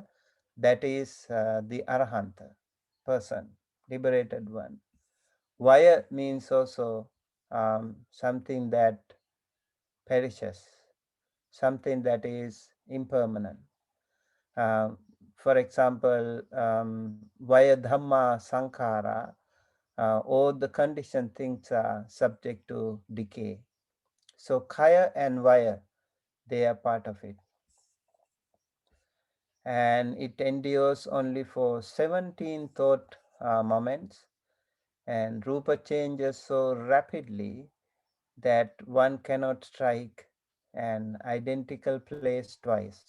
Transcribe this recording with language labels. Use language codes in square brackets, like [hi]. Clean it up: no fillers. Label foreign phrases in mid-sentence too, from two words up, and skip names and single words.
[en] That is the Arahanta person, liberated one. Vaya means also something that perishes, something that is impermanent. Um, for example, [pi] vaya dhamma sankhara, [en] all the conditioned things are subject to decay. So kaya and vaya, they are part of it. And it endures only for 17 thought moments, and rupa changes so rapidly that one cannot strike an identical place twice.